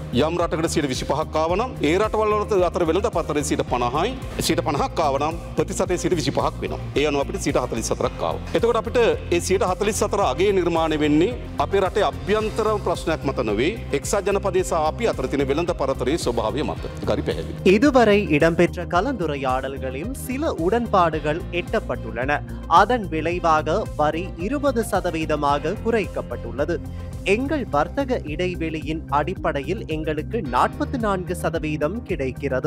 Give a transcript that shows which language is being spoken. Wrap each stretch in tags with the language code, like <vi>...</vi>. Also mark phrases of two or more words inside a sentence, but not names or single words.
<si>යම් රටකට 125ක් ආවනම් ඒ රටවල් වල අතර වෙළඳ පරතරය 50යි 150ක් ආවනම් ප්‍රතිශතය 125ක් වෙනවා. ඒ අනුව අපිට 144ක් ආවා. එතකොට අපිට ඒ 144 අගේ නිර්මාණය වෙන්නේ අපේ රටේ අභ්‍යන්තර ප්‍රශ්නයක් මත නෙවෙයි එක්සත් ජනපදයේ සහ අපි අතර තියෙන වෙළඳ පරතරයේ ස්වභාවය මත. ඒක හරි පැහැදිලි.</si> <ta>இதுவரை இடம்பெற்ற கலந்துரையாடல்களில் சில உடன்பாடுகள் எட்டப்பட்டுள்ளன. அதன் விளைவாக வரி 20% குறைக்கப்பட்டுள்ளது. எங்கள் வர்த்தக இடைவெளியின் அடிப்படையில் எங்களுக்கு 44% கிடைக்கிறது.</ta>